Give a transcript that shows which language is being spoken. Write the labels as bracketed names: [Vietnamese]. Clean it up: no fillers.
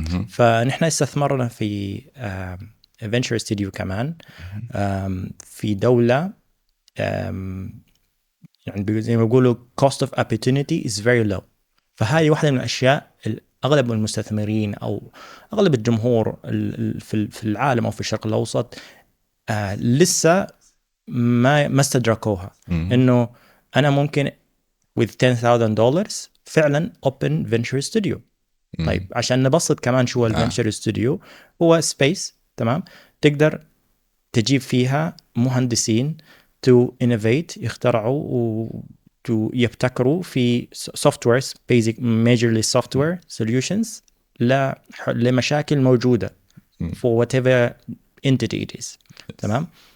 [Arabic] فنحن استثمرنا في فينتشر ستوديو كمان في دوله يعني زي ما بيقولوا [English] cost of opportunity is very low. [Arabic] فهذه واحده من الاشياء اغلب المستثمرين او اغلب الجمهور في العالم او في الشرق الاوسط لسه ما استدركوها. انه انا ممكن [English] with $10,000 [Arabic] فعلا [English] open venture studio. [Arabic] طيب عشان نبسط كمان شو الفنتشر ستوديو، هو سبيس تمام تقدر تجيب فيها مهندسين [English] to innovate [Arabic] يخترعوا to يبتكروا في [English] softwares basic majorly software solutions [Arabic] لمشاكل موجودة [English] for whatever entity it is. [Arabic] تمام.